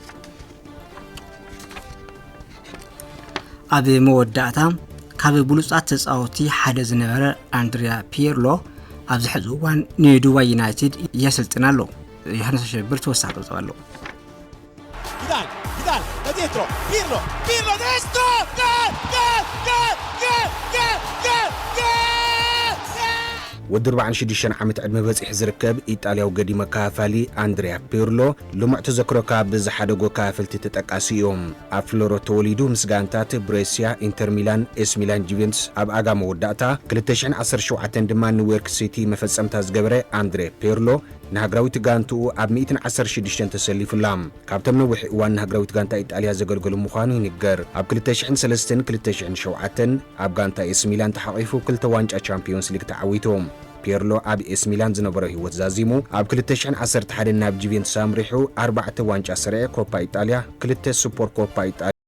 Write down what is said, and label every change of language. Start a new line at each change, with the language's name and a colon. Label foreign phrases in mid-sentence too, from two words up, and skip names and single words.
Tigrinya: ኣብ መወዳእታ ካብ ብሉጻት ተጻወቲ ሓደ ዝነበረ ኣንድሪያ ፒርሎ ኣብዚ ሕዚ እዋን ንዱባይ ዩናይትድ የስልጥን ኣሎ ዮሐንስ ሸብር ተወሳኺ ጸብጻብ ኣሎ
Italian: Vidal da dietro Pirlo destro gol
Tigrinya: ወድር 46 ዓመት ዕድመ በፂሕ ዝርከብ ኢጣልያዊ ገዲመ ካፋሊ አንድሪያ ፒርሎ ልሙዕ ተዘክሮ ካብ ዝሓደጎ ካፈልቲ ተጠቃሲ እዮም ኣብ ፍሎሮ ተወሊዱ ምስ ጋንታት ብሬሲያ ኢንተር ሚላን ኤስ ሚላን ጁቬንቱስ ኣብ ኣጋ መወዳእታ 2017 ድማ ኒውዮርክ ሲቲ መፈጸምታ ዝገበረ አንድሬ ፒርሎ ንሃገራዊት ጋንትኡ ኣብ 116 ተሰሊፉላም ካብቶም ነዊሕ እዋን ንሃገራዊት ጋንታ ኢጣልያ ዘገልገሉ ምዃኑ ይንገር ኣብ 2003-2007 ኣብ ጋንታ ኤስ ሚላን ተሓቂፉ 2 ዋንጫ ቻምፒዮንስ ሊግ ተዓዊቶም ፒርሎ ኣብ ኤስ ሚላን ዝነበረ ህይወት ዛዚሙ ኣብ 2011 ናብ ጁቬንቱስ ኣምሪሑ 4 ዋንጫ ሰሪዕ ኮፓ ኢጣልያ 2 ሱፐር ኮፓ ኢጣልያ